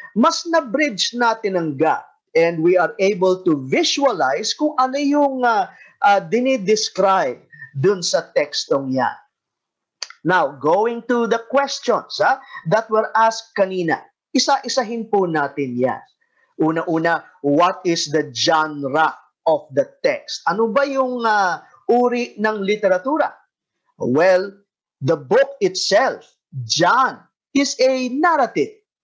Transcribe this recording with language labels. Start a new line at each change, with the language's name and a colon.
Filipino: Mas na-bridge natin ang gap
English: and we are able to visualize
Filipino: kung ano yung dinidescribe dun sa tekstong yan.
English: Now, going to the questions that were asked
Filipino: kanina, isa-isahin po natin yan. Una-una,
English: what is the genre of the text?
Filipino: Ano ba yung uri ng literatura?
English: Well, the book itself, John, is a narrative.